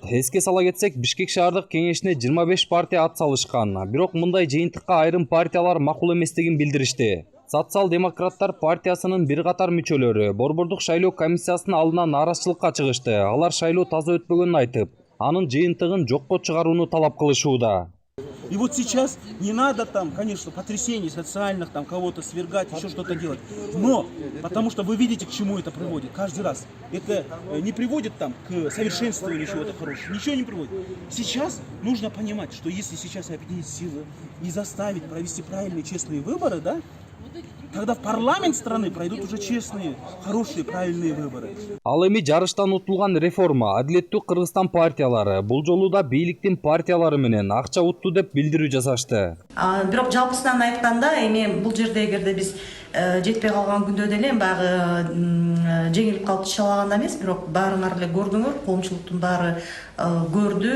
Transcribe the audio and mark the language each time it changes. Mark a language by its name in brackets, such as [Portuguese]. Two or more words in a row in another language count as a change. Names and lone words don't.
[Kyrgyz] Эске сала кетсек, Бишкек шаардык кеңешине 25 партия ат салышкан. Бирок мындай жыйынтыкка айрым партиялар макул эместигин билдиришти. Социал-демократтар партиясынын бир катар мүчөлөрү Борбордук шайлоо комиссиясынын алдына нааразычылыкка чыгышты. Алар шайлоо таза өтпөгөнүн айтып, анын жыйынтыгын жокко чыгарууну талап кылышууда. [Russian] И вот сейчас не надо там, конечно, потрясений социальных, там кого-то свергать, еще что-то делать. Но, потому что вы видите, к чему это приводит каждый раз. Это не приводит там к совершенствованию чего-то хорошего. Ничего не приводит. Сейчас нужно понимать, что если сейчас объединить силы и заставить провести правильные, честные выборы, да, тогда в парламент страны пройдут уже честные, хорошие, правильные выборы. [Kyrgyz] Ал эми жарыштан утулган реформа, Адилеттүү Кыргызстан партиялары бул жолу да бийликтин партиялары менен акча утту деп билдирүү жасашты. Бирок жалпысынан айтканда, эми бул жерде эгерде биз жетпей калган күндө деле баягы жеңилип калып чалаганда эмес, бирок баарыңар эле көрдүңөр, коомчулуктун баары көрдү.